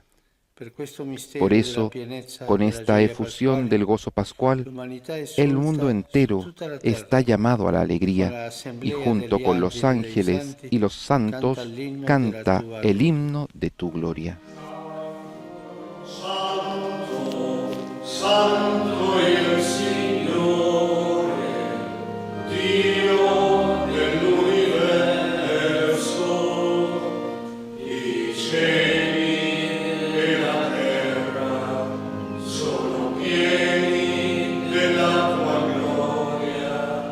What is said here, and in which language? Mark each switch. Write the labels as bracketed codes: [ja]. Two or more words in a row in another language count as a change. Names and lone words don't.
[es] Por eso, con esta efusión del gozo pascual, el mundo entero está llamado a la alegría y junto con los ángeles y los santos canta el himno de tu gloria. [it] Santo, Santo el Signore, Dio dell'universo, i cieli e la terra sono pieni della tua gloria.